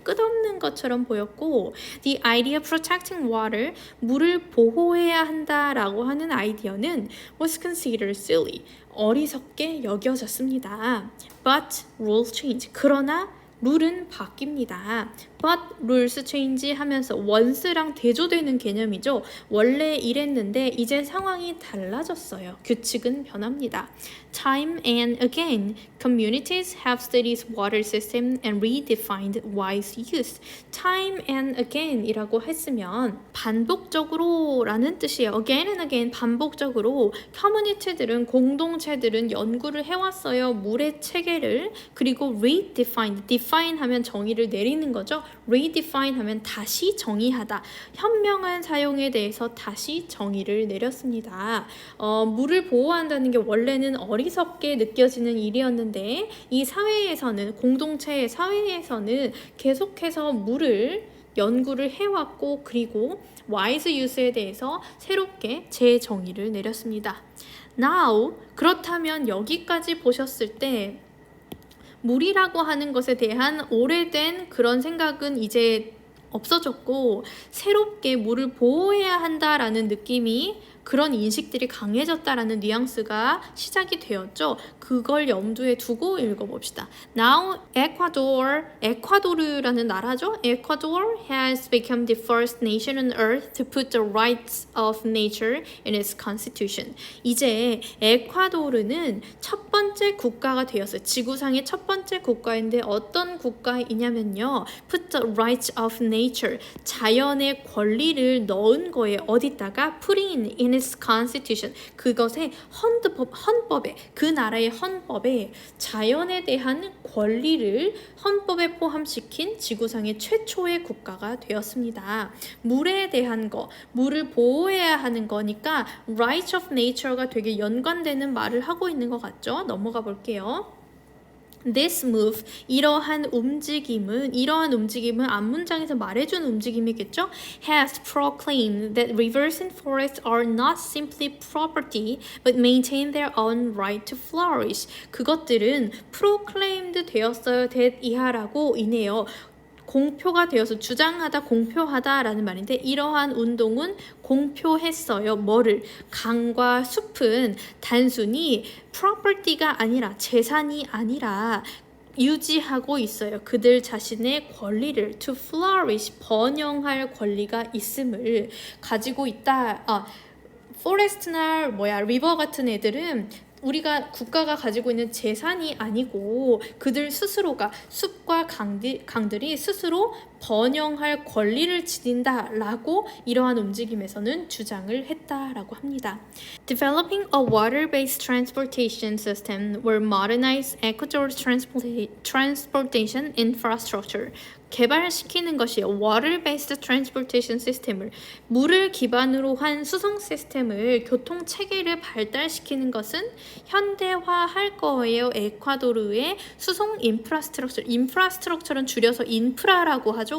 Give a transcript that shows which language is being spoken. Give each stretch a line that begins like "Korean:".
Korean: 끝없는 것처럼 보였고
English: the idea of protecting water,
Korean: 물을 보호해야 한다라고 하는 아이디어는
English: was considered silly.
Korean: 어리석게 여겨졌습니다.
English: But rules change.
Korean: 그러나 룰은 바뀝니다.
English: But rules change
Korean: 하면서 once랑 대조되는 개념이죠. 원래 이랬는데 이제 상황이 달라졌어요. 규칙은 변합니다.
English: Time and again, communities have studied water system and redefined wise use. Time and again
Korean: 이라고 했으면 반복적으로 라는 뜻이에요.
English: Again and again
Korean: 반복적으로 커뮤니티들은 공동체들은 연구를 해왔어요. 물의 체계를. 그리고 redefined, define 하면 정의를 내리는 거죠. redefine 하면 다시 정의하다. 현명한 사용에 대해서 다시 정의를 내렸습니다. 물을 보호한다는 게 원래는 어리석게 느껴지는 일이었는데 이 사회에서는 공동체의 사회에서는 계속해서 물을 연구를 해왔고 그리고 wise use에 대해서 새롭게 재정의를 내렸습니다. Now 그렇다면 여기까지 보셨을 때 물이라고 하는 것에 대한 오래된 그런 생각은 이제 없어졌고 새롭게 물을 보호해야 한다라는 느낌이 그런 인식들이 강해졌다라는 뉘앙스가 시작이 되었죠. 그걸 염두에 두고 읽어봅시다. Now Ecuador, 에콰도르라는 나라죠.
English: Ecuador has become the first nation on earth to put the rights of nature in its constitution.
Korean: 이제 에콰도르는 첫 번째 국가가 되었어요. 지구상의 첫 번째 국가인데 어떤 국가이냐면요.
English: Put the rights of nature,
Korean: 자연의 권리를 넣은 거예요. 어디다가?
English: Putting in its constitution,
Korean: 그것의 헌법에, 그 나라의 헌법에 자연에 대한 권리를 헌법에 포함시킨 지구상의 최초의 국가가 되었습니다. 물에 대한 거, 물을 보호해야 하는 거니까 rights of nature가 되게 연관되는 말을 하고 있는 것 같죠? 넘어가 볼게요.
English: This move,
Korean: 이러한 움직임은 앞문장에서 말해준 움직임이겠죠?
English: Has proclaimed that rivers and forests are not simply property, but maintain their own right to flourish.
Korean: 그것들은
English: proclaimed
Korean: 되었어요.
English: that
Korean: 이하라고 이네요. 공표가 되어서 주장하다, 공표하다라는 말인데 이러한 운동은 공표했어요. 뭐를? 강과 숲은 단순히 property가 아니라 재산이 아니라 유지하고 있어요. 그들 자신의 권리를
English: to flourish,
Korean: 번영할 권리가 있음을 가지고 있다. 포레스트나 리버 같은 애들은 우리가 국가가 가지고 있는 재산이 아니고 그들 스스로가 숲과 강들이 스스로 번영할 권리를 지닌다라고 이러한 움직임에서는 주장을 했다라고 합니다.
English: Developing a water-based transportation system will modernize Ecuador's transportation infrastructure.
Korean: 개발시키는 것이요.
English: Water-based transportation system
Korean: 을 물을 기반으로 한 수송 시스템을 교통 체계를 발달시키는 것은 현대화할 거예요. 에콰도르의 수송 인프라스트럭처는 줄여서 인프라라고 하죠.